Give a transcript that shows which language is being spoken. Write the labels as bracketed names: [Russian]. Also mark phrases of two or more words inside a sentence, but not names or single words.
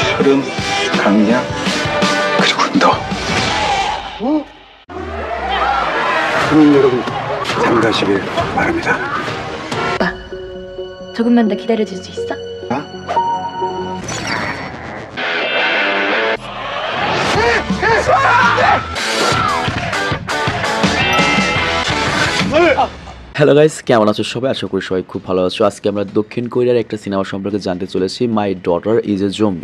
[Korean] 흐름, 강약, 그리고 너. 그럼 여러분 잠가시길 바랍니다. 오빠, 조금만 더 기다려줄 수 있어? [Bangla] হ্যালো গাইস, কেমন আছো সবাই? আশা করি সবাই খুব ভালো আছো। আজকে আমরা দক্ষিণ কোরিয়ার একটা সিনেমা সম্পর্কে জানতে চলেছি, মাই ডটার ইজ এ জম্বি।